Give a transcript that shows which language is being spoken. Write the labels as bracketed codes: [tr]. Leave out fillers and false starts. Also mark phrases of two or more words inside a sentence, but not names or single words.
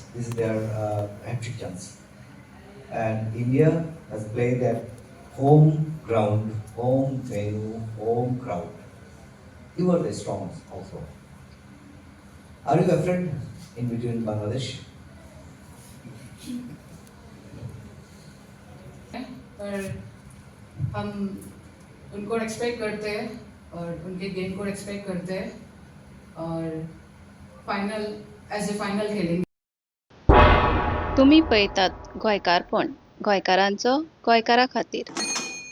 [en] This is their hat-trick chance. And India has played at home ground, home venue, home crowd. You are the strongest also. Are you afraid in between Bangladesh? [hi] पर हम उनको एक्सपेक्ट करते हैं और उनके गेम को एक्सपेक्ट करते हैं और [en] final as a final [hi] खेलेंगे. [kok] तुम्ही पळयतात गोंयकारपण, गोंयकारांचो गोंयकारा खातीर.